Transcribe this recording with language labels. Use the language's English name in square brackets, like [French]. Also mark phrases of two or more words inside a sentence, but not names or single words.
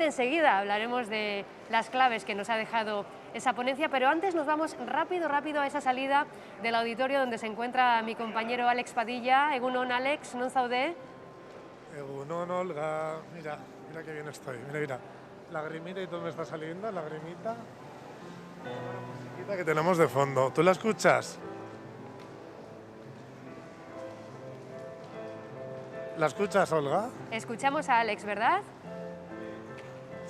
[Spanish] Enseguida hablaremos de las claves que nos ha dejado esa ponencia, pero antes nos vamos rápido a esa salida del auditorio donde se encuentra mi compañero Alex Padilla. [Basque] Egunon, Alex, ¿non zaude? Egunon, [Spanish] Olga. Mira qué bien estoy. Mira. Lagrimita y todo me está saliendo, lagrimita. La musiquita que tenemos de fondo. ¿Tú la escuchas? ¿La escuchas, Olga? Escuchamos a Alex, ¿verdad?